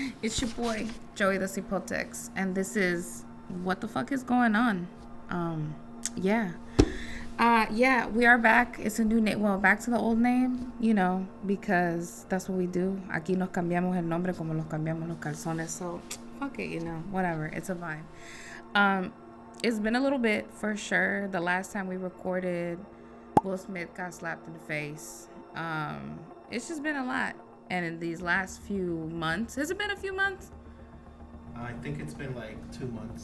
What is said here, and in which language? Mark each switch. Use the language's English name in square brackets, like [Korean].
[English] It's your boy, Joey the Cipotex. And this is What the Fuck is Going On? Yeah. Yeah, we are back. It's a new name. Well, back to the old name, because that's what we do. [Spanish] Aquí nos cambiamos el nombre como nos cambiamos los calzones. [English] So, fuck it, whatever. It's a vibe. It's been a little bit, for sure. The last time we recorded, Will Smith got slapped in the face. It's just been a lot. And in these last few months, has it been a few months? I think it's been like 2 months.